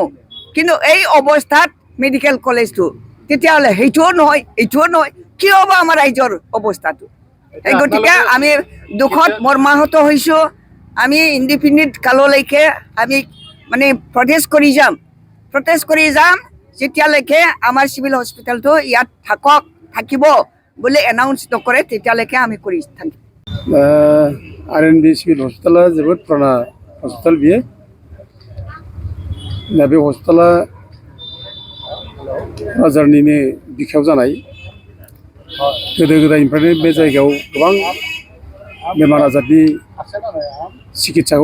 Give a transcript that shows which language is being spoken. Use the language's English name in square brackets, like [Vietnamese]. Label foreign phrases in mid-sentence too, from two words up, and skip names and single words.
[Assamese] কিন্তু এই অৱস্থাত মেডিকেল কলেজটো তেতিয়াহ'লে সেইটোও নহয় এইটোও নহয় কি হ'ব আমাৰ ৰাইজৰ অৱস্থাটো এই গতিকে আমি দুখত মৰ্মাহত হৈছোঁ আমি ইণ্ডিপেণ্ডেণ্ট কাললৈকে আমি মানে প্ৰটেষ্ট কৰি যাম যেতিয়ালৈকে আমাৰ চিভিল হস্পিটেলটো ইয়াত থাকিব বুলি এনাউন্স নকৰে তেতিয়ালৈকে আমি কৰি থাকিম [Bodo] RNB सिभिल हस्पिटाला जोबोद पुराना हस्पिटाल बियो दा बे हस्पिटाला क'क्राझारनिनो बिखायाव जानाय गोदो गोदायनिफ्रायनो बे जायगायाव गोबां बेमार आजारनि सिकित्साखौ